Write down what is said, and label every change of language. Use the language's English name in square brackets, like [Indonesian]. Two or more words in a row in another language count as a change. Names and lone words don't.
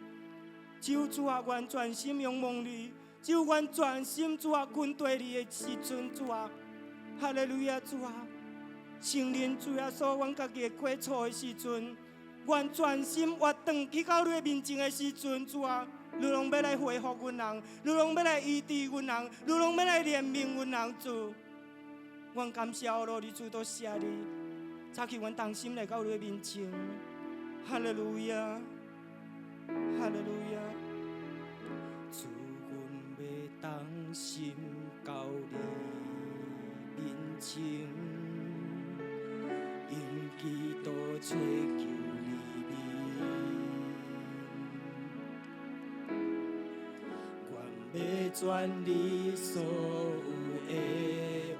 [Min Nan Chinese] 只有主啊，阮全心仰望你；只有阮全心主啊，跟对你的时阵，主啊，哈利路亚，主啊，承认主耶稣，阮家己的过错的时阵，阮全心活转去到你的面前的时阵，主啊，你拢要来恢复阮人，你拢要来医治阮人，你拢要来怜悯阮人，主。阮感谢阿罗你主，多谢你。早起阮同心来到你的面前，哈利路亚，哈利路亚。主，阮要同心到你面前，因基督追求你面，愿要全你所有的。